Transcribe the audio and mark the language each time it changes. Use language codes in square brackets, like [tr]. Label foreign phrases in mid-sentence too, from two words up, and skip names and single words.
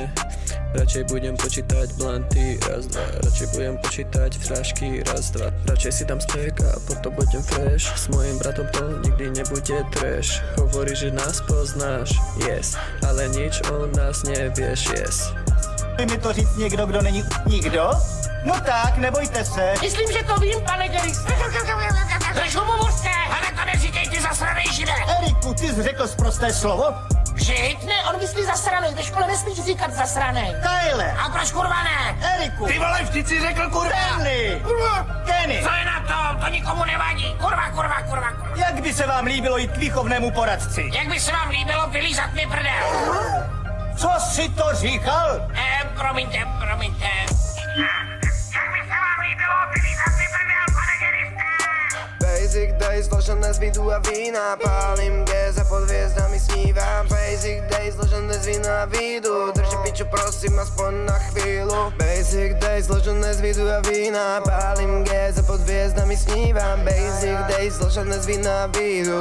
[sk] Radšej budem počítať blanty, raz, dva. Radšej budem počítať fľašky, raz, dva. Radšej si dám stek a potom budem fresh. S mojim bratom to nikdy nebude trash. Hovorí, že nás poznáš, yes, ale nič o nás nevieš, yes. [cs] Chce mi to říct někdo, kdo není nikdo? No tak, nebojte se. Myslím, že to vím, pane Geris. Trošku povořte, ale to neříkej ty zasranej žide. Eriku, ty jsi řekl sprosté slovo? Žid? Ne, on myslí zasranej, ve škole nesmíš říkat zasranej. Kyle! A proč kurva ne? Eriku! Ty vole, vždyť si řekl kurva. Kenny! Kurva. Kenny! Co je na tom? To nikomu nevadí. Kurva, kurva, kurva, kurva. Jak by se vám líbilo jít k výchovnému poradci? Jak by se vám líbilo vylízat mi prdel? Co si to říkal? Promiňte. Jak by se vám líbilo vylízat mi prdel, pane Geriste? [en] Basic days, [sk] zložené z vidu a vína. Pálim gez a pod hviezdami snívam. [en] Basic days, [sk] zložené z vína a vidu. Držím piču, prosím, aspoň na chvíľu. [en] Basic days, [sk] zložené z vidu a vína. Pálim gez a pod hviezdami snívam. [en] Basic days, [sk] zložené z vína a vidu.